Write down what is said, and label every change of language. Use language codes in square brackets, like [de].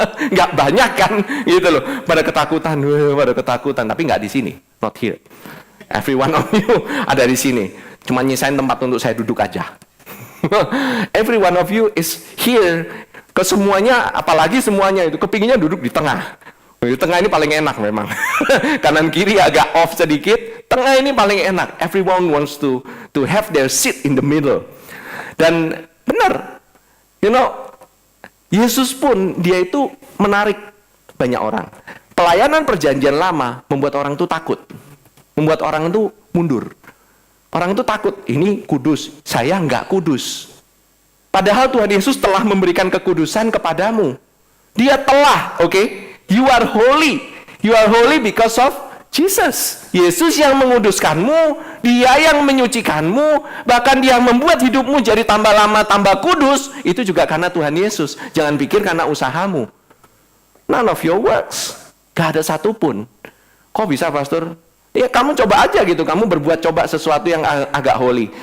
[id] Nggak banyak kan, gitu loh. Pada ketakutan, tapi nggak di sini, [en] not here. Every one of you [id] ada di sini. Cuma nyisain tempat untuk saya duduk aja. [en] Every one of you is here. [id] Kesemuanya, apalagi semuanya itu kepinginnya duduk di tengah. Di tengah ini paling enak memang. Kanan kiri agak off sedikit, tengah ini paling enak. [en] Everyone wants to have their seat in the middle. [id] Dan benar, Yesus pun dia itu menarik banyak orang. Pelayanan perjanjian lama membuat orang itu takut, membuat orang itu mundur. Orang itu takut, ini kudus, saya nggak kudus. Padahal Tuhan Yesus telah memberikan kekudusan kepadamu. Dia telah, oke? [en] You are holy. You are holy because of Jesus. [id] Yesus yang menguduskanmu, dia yang menyucikanmu, bahkan dia yang membuat hidupmu jadi tambah lama, tambah kudus, itu juga karena Tuhan Yesus. Jangan pikir karena usahamu. [en] None of your works. [id] Gak ada satupun. Kok bisa, Pastor? Ya kamu coba aja gitu, kamu berbuat coba sesuatu yang agak holy.